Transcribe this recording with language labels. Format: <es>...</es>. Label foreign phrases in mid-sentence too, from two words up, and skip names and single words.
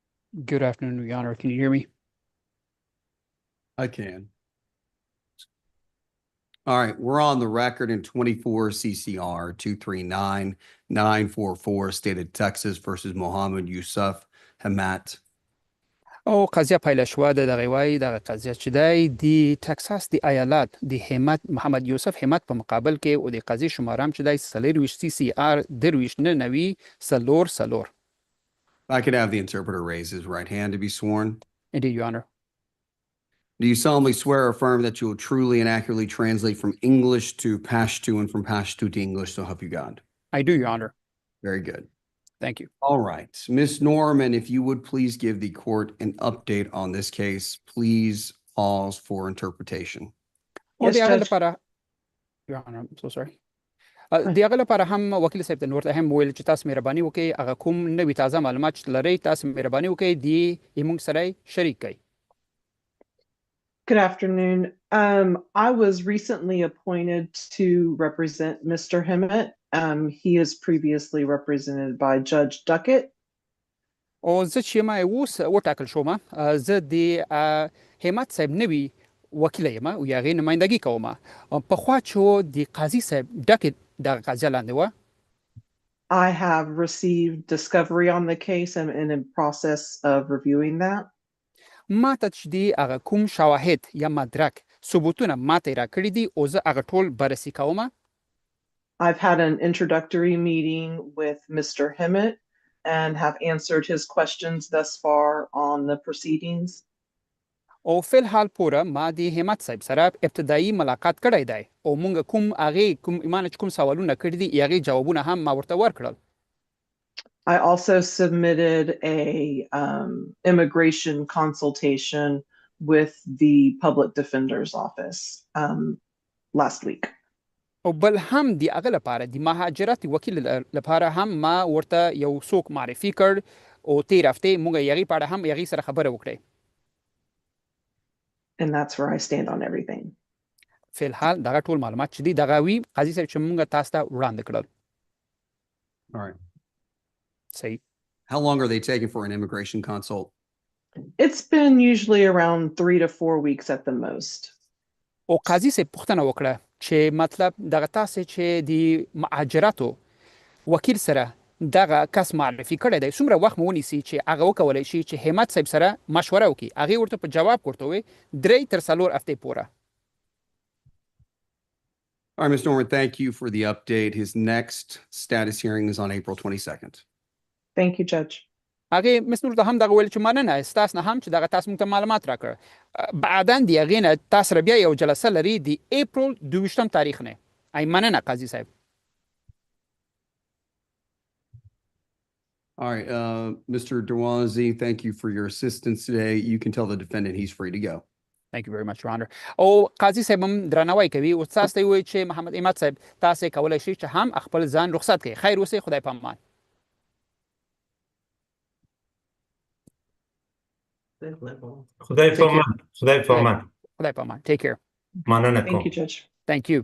<en>Good afternoon, Your Honor. Can you hear me? I can. All right, we're on the record in 24 CCR 239944, State of Texas versus Mohammed Yusuf Hamat.</en> <ps>او قضیه پیل شوه د دغه وای دغه قضیه چې دی د تکساس د ایالات د همت محمد یوسف همت په مقابل کې او د قضیه شماره هم چې دی 23 سی سی آر 29 سلور.</ps> <en>If I could have the interpreter raise his right hand to be sworn. Indeed, Your Honor. Do you solemnly swear or affirm that you will truly and accurately translate from English to Pashto and from Pashto to English, so help you God? I do, Your Honor. Very good. Thank you. All right. Ms. Norman, if you would please give the court an update on this case, please pause for interpretation.</en> <ps>او</ps> <en>Yes,</en> <ps>د هغه</ps> <en>Judge. لپاره Your Honor, I'm so sorry.</en> <ps>د هغه لپاره هم وکیل صاحب ته نور ته هم ویل چې تاسو مهرباني وکړئ هغه کوم نوي تازه معلومات چې لرئ تاسو مهرباني وکړئ د موږ سره شریک کړئ.</ps> <en>Good afternoon. I was recently appointed to represent Mr. Hemmett. He is previously represented by Judge Duckett.</en> <ps>او زه چې ما اوس وټاکل شوم زه د همت صاحب نوي وکیل یم او هغې نمایندګي کوم. پخوا چې د قاضي صاحب ډکې دغه قضیه لاندې وه.</ps> <en>I have received discovery on the case and am in process of reviewing that.</en> <ps>ما ته چې د هغه کوم شواهد یا مدرک ثبوتونه ما ته یې راکړي دي او زه هغه ټول بررسي کوم.</ps> <en>I've had an introductory meeting with Mr. Hemmett and have answered his questions thus far on the proceedings.</en> <ps>او فی الحال پوره ما د همت صاحب سره ابتدایي ملاقات کړی دی او مونږ کوم هغې کوم ایمان چې کوم سوالونه کړي دي هغې جوابونه هم ما ورته ورکړل.</ps> <en>I also submitted a immigration consultation with the public defender's office last week.</en> <ps>او بل هم د هغه لپاره د مهاجرت وکیل لپاره هم ما ورته یو څوک معرفي کړ او تیر هفته مونږ هغې په اړه هم هغې سره خبره وکړې.</ps> <en>And that's where I stand on everything.</en> <ps>فی الحال دغه ټول معلومات چې دي دغه وي قاضي صاحب چې مونږ تاسو ته وړاندې کړل.</ps> <en>All right.</en> <ps>صحیح.</ps> <en>How long are they taking for an immigration consult? It's been usually around 3 to 4 weeks at the most.</en> <ps>او قاضي صاحب پوښتنه وکړه چې مطلب دغه تاسې چې د مهاجرتو وکیل سره دغه کس معرفي کړی دی څومره وخت مو ونیسي چې هغه وکولی شي چې همت صاحب سره مشوره وکړي. هغې ورته په جواب ورته وویل 3 تر 4 هفتې پوره.</ps> <en>All right, Ms. Norman, thank you for the update. His next status hearing is on April 22nd. Thank you, Judge.</en> <ps>هغې مس نور ته هم دغه ویل چې مننه ستاسو نه هم چې دغه تاسو موږ ته معلومات راکړه. بعدا د هغې نه تاسو سره بیا یو جلسه لري د اپریل 22 تاریخ نه. ای مننه قاضي صاحب.</ps> <en>All right, Mr. Derwazi, thank you for your assistance today. You can tell the defendant he's free to go. Thank you very much, Your Honor.</en> <ps>او قاضي صاحب هم درناوی کوي او تاسو ته وایي چې محمد همت صاحب تاسو کولی شئ چې هم خپل ځان رخصت کړئ. خیر اوسئ. خدای پامان. خدای پامان. خدای پامان. خدای پامان.</ps> <en>Take care.</en> <ps>مننه</ps> <en>Thank you,</en> <ps>کوم.</ps> <en>Judge. Thank you.</en>